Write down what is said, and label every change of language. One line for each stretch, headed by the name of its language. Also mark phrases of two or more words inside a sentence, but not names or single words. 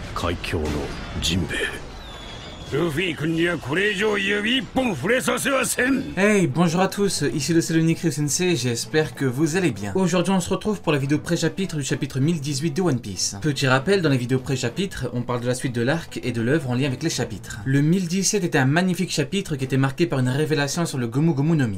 Japanese: 最強のジンベエ。ルフィ君にはこれ以上指一本触れさせはせん。
French: Hey, bonjour à tous, ici le Selenikryu Sensei, j'espère que vous allez bien. Aujourd'hui on se retrouve pour la vidéo pré-chapitre du chapitre 1018 de One Piece. Petit rappel, dans les vidéos pré-chapitre, on parle de la suite de l'arc et de l'œuvre en lien avec les chapitres. Le 1017 était un magnifique chapitre qui était marqué par une révélation sur le Gomu Gomu no Mi.